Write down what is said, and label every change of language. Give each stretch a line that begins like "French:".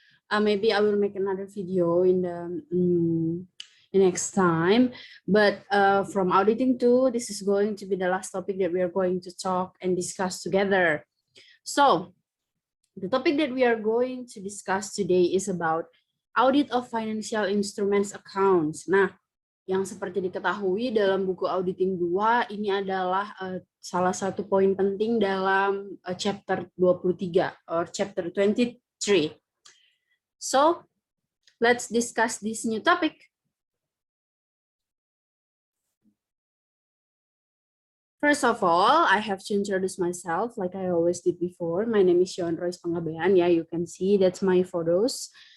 English: Maybe I will make another video in the next time. But from auditing too, this is going to be the last topic that we are going to talk and discuss together. So the topic that we are going to discuss today is about audit of financial instruments accounts.
Indonesian: Nah, yang seperti diketahui dalam buku auditing 2 ini adalah salah satu poin penting dalam chapter 23
English: or chapter 23. So, let's discuss this new topic. First of all, I have to introduce myself like I always did before. My name is Yohan Royce Panggabean. Yeah, you can see that's my photos.